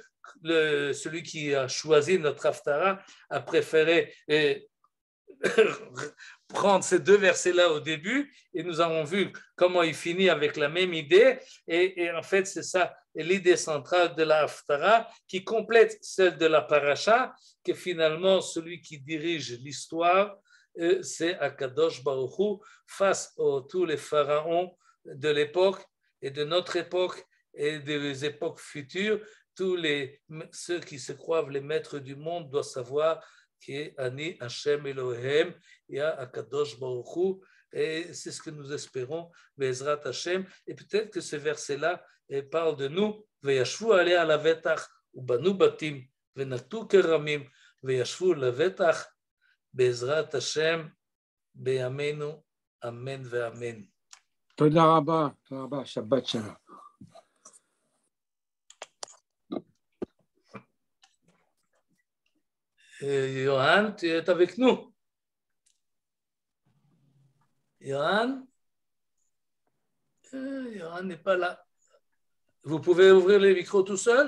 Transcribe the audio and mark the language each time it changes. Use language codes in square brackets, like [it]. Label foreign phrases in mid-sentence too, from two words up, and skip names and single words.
[fr] Celui qui a choisi notre Haftara a préféré prendre ces 2 versets-là au début, et nous avons vu comment il finit avec la même idée, et en fait c'est ça l'idée centrale de la Haftara qui complète celle de la Paracha, que finalement celui qui dirige l'histoire, c'est [he] הקדוש ברוך הוא [fr] face à tous les pharaons de l'époque et de notre époque et des époques futures. Ceux qui se croient les maîtres du monde doivent savoir que [he] אני השם אלוהים, [fr] il y a [he] הקדוש ברוך הוא, [fr] et c'est ce que nous espérons, [he] בעזרת השם. [fr] Et peut-être que ce verset-là parle de nous, [he] וישבו עליה לבטח, ובנו בתים, ונטעו כרמים, וישבו לבטח, בעזרת השם, בימינו, אמן ואמן. תודה רבה, שבת שלום. [fr] Johan, tu es avec nous. Johan Johan n'est pas là. Vous pouvez ouvrir les micros tout seul?